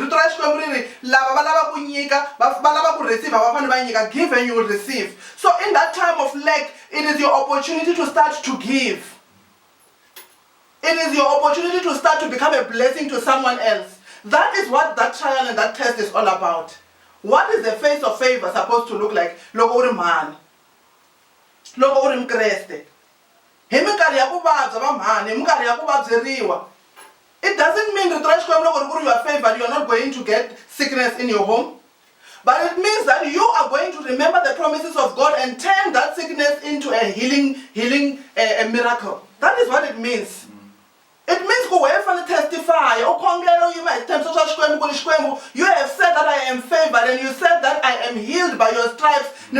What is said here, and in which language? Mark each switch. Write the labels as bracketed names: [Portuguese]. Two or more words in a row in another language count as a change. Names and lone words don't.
[English] Give and you will receive. So in that time of lack, it is your opportunity to start to give. It is your opportunity to start to become a blessing to someone else. That is what that trial and that test is all about. What is the face of favor supposed to look like? [Tsonga] Loko uri mhani. Loko uri mkreste. Hi minkarhi ya ku vabya va mhani, hi minkarhi ya ku vabyeriwa. [English] It doesn't mean that you are favored, you are not going to get sickness in your home. But it means that you are going to remember the promises of God and turn that sickness into a healing miracle. That is what it means. It means whoever testify, you have said that I am favored and you said that I am healed by your stripes.